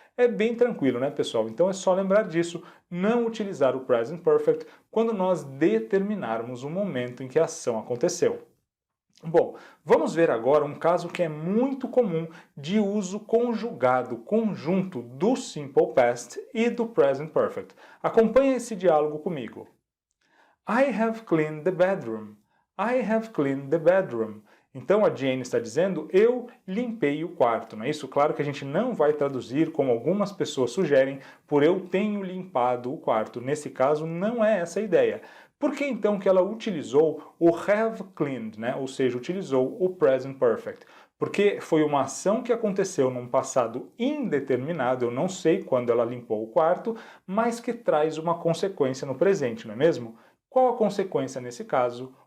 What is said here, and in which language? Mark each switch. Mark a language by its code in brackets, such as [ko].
[pt] É bem tranquilo, né, pessoal? Então é só lembrar disso, não utilizar o Present Perfect quando nós determinarmos o momento em que a ação aconteceu. Bom, vamos ver agora um caso que é muito comum de uso conjugado, conjunto do Simple Past e do Present Perfect. Acompanhe esse diálogo comigo. [en] I have cleaned the bedroom. I have cleaned the bedroom. [pt] Então a Jane está dizendo, eu limpei o quarto, não é isso? Claro que a gente não vai traduzir, como algumas pessoas sugerem, por eu tenho limpado o quarto. Nesse caso, não é essa a ideia. Por que então que ela utilizou o have cleaned, né? Ou seja, utilizou o present perfect? Porque foi uma ação que aconteceu num passado indeterminado, eu não sei quando ela limpou o quarto, mas que traz uma consequência no presente, não é mesmo? Qual a consequência nesse caso?